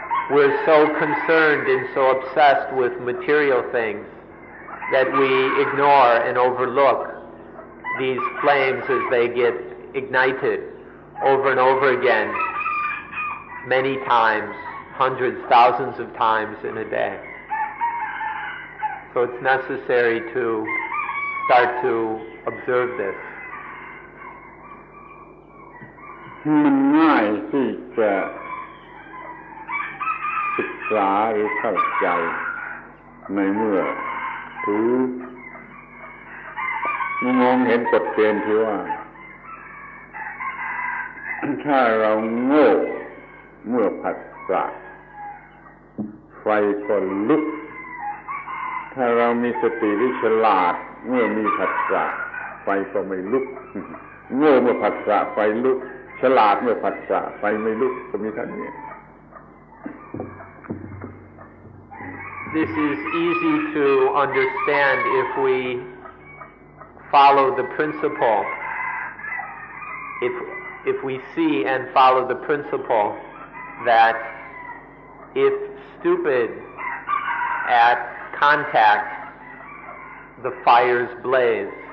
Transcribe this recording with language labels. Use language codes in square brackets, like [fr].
[en] We're so concerned and so obsessed with material things that we ignore and overlook these flames as they get ignited over and over again, many times, hundreds, thousands of times in a day. So it's necessary to start to observe this. [th] มันง่ายที่จะศึกษาหรือเข้าใจในเมื่อถือมองเห็นกฎเกณฑ์ที่ว่า ถ้าเราโง่เมื่อผัสสะไฟก็ลุกถ้าเรามีสติหรือฉลาดเมื่อมีผัสสะไฟก็ไม่ลุกโง่เมื่อผัสสะไฟลุกฉลาดเมื่อผัสสะไฟไม่ลุกก็มีเท่านี้ [en] This is easy to understand if we follow the principle, if we see and follow the principle that if stupid at contact, the fires blaze.